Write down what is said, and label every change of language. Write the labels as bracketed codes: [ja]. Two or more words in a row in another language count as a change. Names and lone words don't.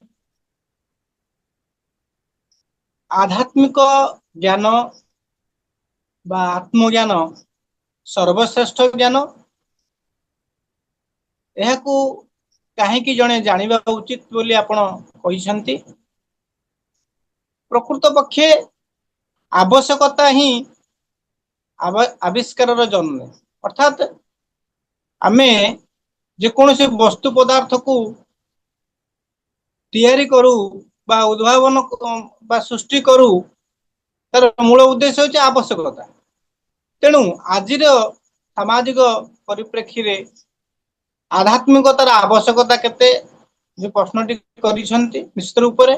[or] ଆଧ୍ୟାତ୍ମିକ ଜ୍ଞାନ ବା ଆତ୍ମଜ୍ଞାନ ସର୍ବଶ୍ରେଷ୍ଠ ଜ୍ଞାନ, ଏହାକୁ କାହିଁକି ଜଣେ ଜାଣିବା ଉଚିତ ବୋଲି ଆପଣ କହିସନ୍ତି। ପ୍ରକୃତ ପକ୍ଷେ ଆବଶ୍ୟକତା ହିଁ ଆବିଷ୍କାର ଜନ୍ମ, ଅର୍ଥାତ ଆମେ ଯେ କୌଣସି ବସ୍ତୁ ପଦାର୍ଥକୁ ତିଆରି କରୁ ବା ଉଦ୍ଭାବନ ବା ସୃଷ୍ଟି କରୁ, ତାର ମୂଳ ଉଦ୍ଦେଶ୍ୟ ହେଉଛି ଆବଶ୍ୟକତା। ତେଣୁ ଆଜିର ସାମାଜିକ ପରିପ୍ରେକ୍ଷୀରେ ଆଧ୍ୟାତ୍ମିକତାର ଆବଶ୍ୟକତା କେତେ ଯେ ପ୍ରଶ୍ନଟି କରିସନ୍ତି ନିଶ୍ଚିତ ରୂପରେ।